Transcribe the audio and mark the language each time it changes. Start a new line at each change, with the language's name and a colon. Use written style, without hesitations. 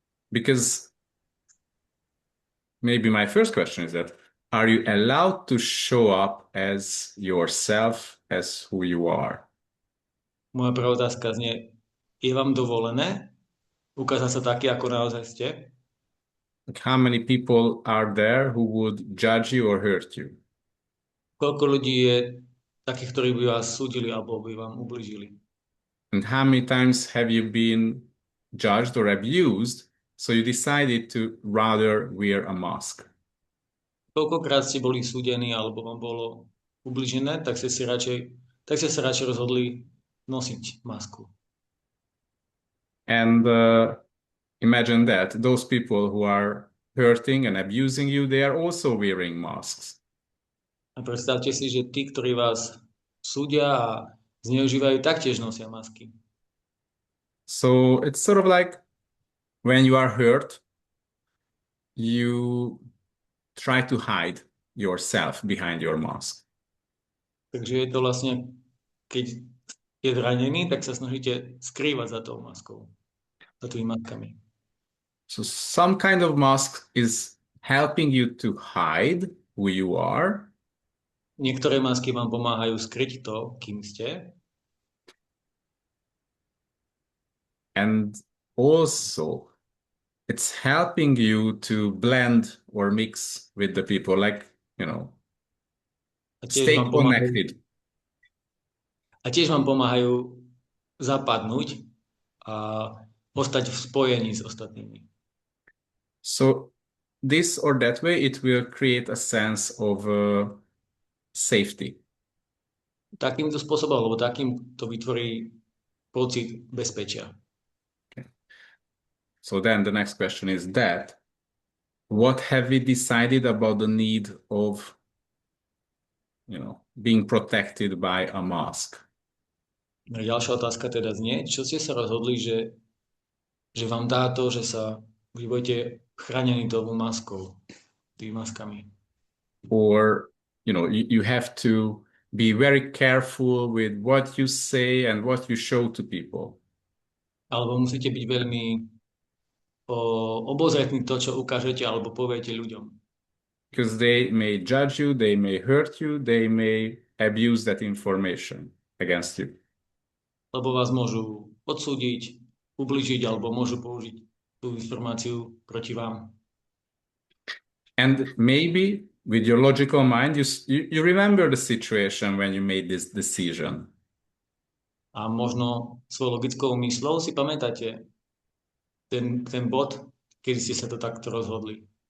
English: Because maybe my first question is that are you allowed to show up as yourself, as who you are?
Slovak: Moja prvá otázka znie, je vám dovolené ukázať sa taký, ako naozaj ste?
English: Like how many people are there who would judge you or hurt you?
Slovak: Koľko ľudí je takých, ktorí by vás súdili alebo by vám ublížili?
English: And how many times have you been judged or abused, so you decided to rather wear a mask?
Slovak: Koľkokrát ste boli súdení alebo vám bolo ublížené, tak ste sa radšej rozhodli nosiť masku.
English: And imagine that those people who are hurting and abusing you, they are also wearing masks.
Slovak: A predstavte si, že tí, ktorí vás súdia a zneužívajú, taktiež nosia masky.
English: So it's sort of like when you are hurt, you try to hide yourself behind your mask.
Slovak: Takže je to vlastne, keď je zranený, tak sa snažíte skrývať za tou maskou, za tými maskami.
English: So some kind of mask is helping you to hide who you are.
Slovak: Niektoré masky vám pomáhajú skryť to, kým ste.
English: And also, it's helping you to blend or mix with the people, like,
Slovak: A tiež
English: stay
Slovak: vám pomáhajú,
English: connected.
Slovak: a tiež vám pomáhajú zapadnúť a ostať v spojení s ostatnými.
English: So, this or that way, it will create a sense of safety.
Slovak: Takýmto spôsobom, alebo takým to vytvorí pocit bezpečia.
English: Okay. So then the next question is that, what have we decided about the need of, being protected by a mask?
Slovak: Ďalšia otázka teda znie, čo ste sa rozhodli, že vám dá to, že vy budete chránení tou maskou, tými maskami.
English: Or, you have to be very careful with what you say and what you show to people.
Slovak: Alebo musíte byť veľmi obozretní to, čo ukážete alebo poviete ľuďom.
English: Because they may judge you, they may hurt you, they may abuse that information against you.
Slovak: Lebo vás môžu odsúdiť, ubližiť alebo môžu použiť tú informáciu proti vám.
English: And maybe with your logical mind, you remember the situation when you made this decision.
Slovak: A možno svojou logickou myslou si pamätáte ten bod, kedy ste sa to takto rozhodli.